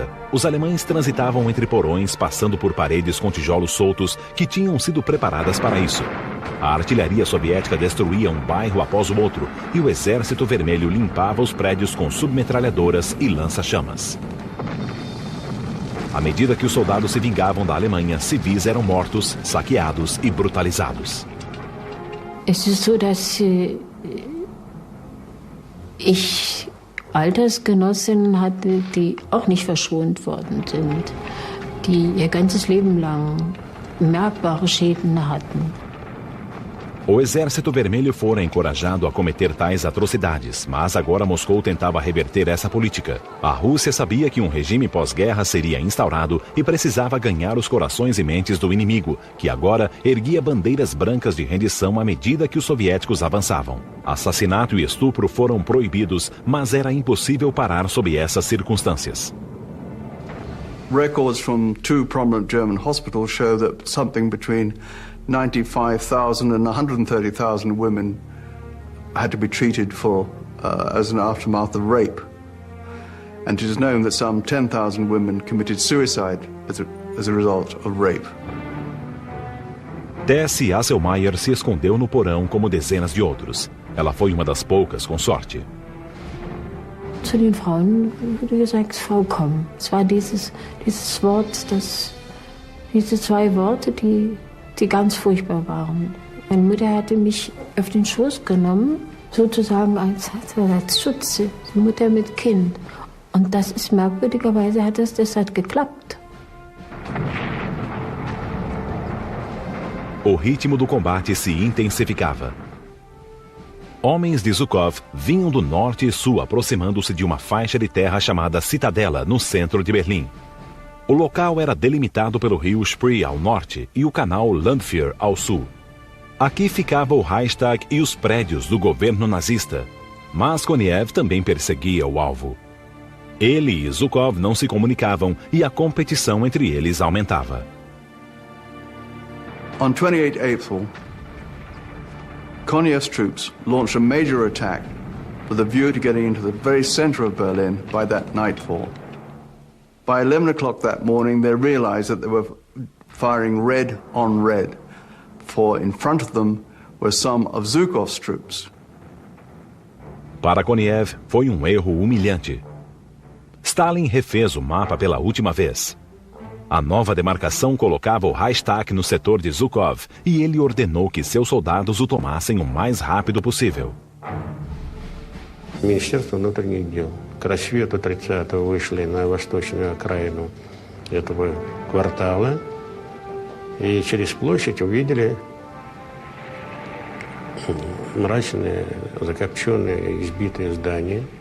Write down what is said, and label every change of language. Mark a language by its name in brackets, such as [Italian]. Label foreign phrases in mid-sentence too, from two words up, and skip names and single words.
[Portuguese] Os alemães transitavam entre porões, passando por paredes com tijolos soltos que tinham sido preparadas para isso. A artilharia soviética destruía um bairro após o outro e o Exército Vermelho limpava os prédios com submetralhadoras e lança-chamas. À medida que os soldados se vingavam da Alemanha, civis eram mortos, saqueados e brutalizados. [German] Es ist so, dass ich Altersgenossinnen hatte, die auch nicht verschont worden sind, die ihr ganzes Leben lang merkbare Schäden hatten. [Portuguese] O Exército Vermelho fora encorajado a cometer tais atrocidades, mas agora Moscou tentava reverter essa política. A Rússia sabia que um regime pós-guerra seria instaurado e precisava ganhar os corações e mentes do inimigo, que agora erguia bandeiras brancas de rendição à medida que os soviéticos avançavam. Assassinato e estupro foram proibidos, mas era impossível parar sob essas circunstâncias. [English] Records from two prominent German hospitals show that something between 95,000 and 130,000 women had to be treated for as an aftermath of rape. And it is known that some 10,000 women committed suicide as a result of rape. [Portuguese] Tessie Asselmayer se escondeu no porão como dezenas de outros. Ela foi uma das poucas com sorte. [German] Zu den Frauen wurde gesagt, Frau komm. Es war dieses Wort, diese zwei Worte, die ganz furchtbar waren. Meine Mutter hatte mich auf den Schoß genommen, sozusagen als Schutze, Mutter mit Kind. Und das ist merkwürdigerweise, das hat geklappt. [Portuguese] O ritmo do combate se intensificava. Homens de Zhukov vinham do norte e sul, aproximando-se de uma faixa de terra chamada Citadela, no centro de Berlim. O local era delimitado pelo rio Spree ao norte e o canal Landwehr ao sul. Aqui ficava o Reichstag e os prédios do governo nazista. Mas Koniev também perseguia o alvo. Ele e Zhukov não se comunicavam e a competição entre eles aumentava. [English] On 28 April, Koniev's troops launched a major attack with a view to getting into the very center of Berlin by that nightfall. By 11 o'clock that morning, they realized that they were firing red on red, for in front of them were some of Zhukov's troops. [Portuguese] Para Koniev, foi erro humilhante. Stalin refez o mapa pela última vez. A nova demarcação colocava o Reichstag no setor de Zhukov e ele ordenou que seus soldados o tomassem o mais rápido possível. [Russian] Министерство внутренних дел к рассвету 30-го вышли на восточную окраину этого квартала и через площадь увидели mračные, закопченные, избитые здания.